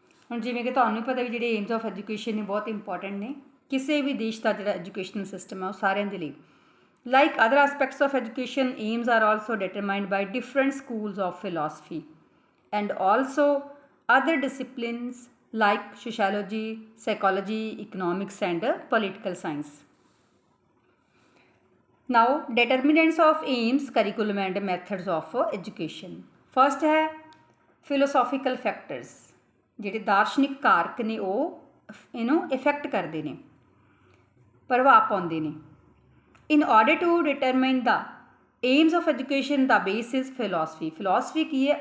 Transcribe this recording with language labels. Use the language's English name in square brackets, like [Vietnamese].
[Punjabi] ਹੁਣ ਜਿਵੇਂ ਕਿ ਤੁਹਾਨੂੰ ਪਤਾ ਵੀ ਜਿਹੜੇ ਏਮਸ ਆਫ ਐਜੂਕੇਸ਼ਨ ਨੇ ਬਹੁਤ ਇੰਪੋਰਟੈਂਟ ਨੇ ਕਿਸੇ ਵੀ ਦੇਸ਼ ਦਾ ਜਿਹੜਾ ਐਜੂਕੇਸ਼ਨਲ ਸਿਸਟਮ ਹੈ ਉਹ ਸਾਰਿਆਂ ਦੇ ਲਈ। [English] Like other aspects of education, aims are also determined by different schools of philosophy and also other disciplines like sociology, psychology, economics and political science. Now determinants of aims, curriculum and methods of education. [Punjabi] First है [English] philosophical factors, [Punjabi] ਜਿਹੜੇ ਦਾਰਸ਼ਨਿਕ ਕਾਰਕ ਨੇ ਉਹ ਇਹਨੂੰ effect ਕਰਦੇ ਨੇ, ਪ੍ਰਭਾਵ ਪਾਉਂਦੇ ਨੇ। [English] In order to determine the aims of education ਦਾ base is philosophy. [Punjabi] Philosophy ਕੀ ਹੈ?